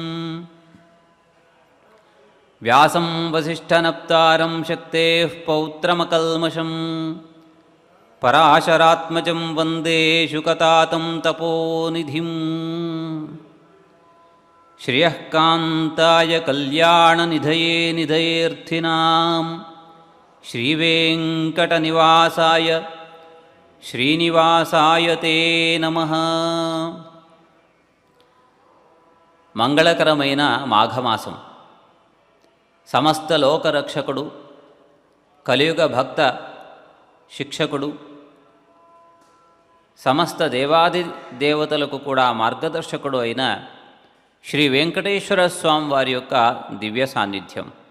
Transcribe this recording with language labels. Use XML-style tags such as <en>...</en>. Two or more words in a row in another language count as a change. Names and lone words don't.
<sa>व्यासं वसिष्ठनप्तारं शक्तेः पौत्रमकल्मषं पराशरात्मजं वन्दे शुकतातं तपोनिधिम्। श्रियः कान्ताय कल्याणनिधये निधयेऽर्थिनां श्रीवेङ्कटनिवासाय श्रीनिवासाय ते नमः।</sa> <te>మంగళకరమైన మాఘమాసం సమస్త లోకరక్షకుడు కలియుగ భక్త శిక్షకుడు సమస్త దేవాది దేవతలకు కూడా మార్గదర్శకుడు అయిన శ్రీ వెంకటేశ్వర స్వామి వారి యొక్క దివ్య సాన్నిధ్యం.</te>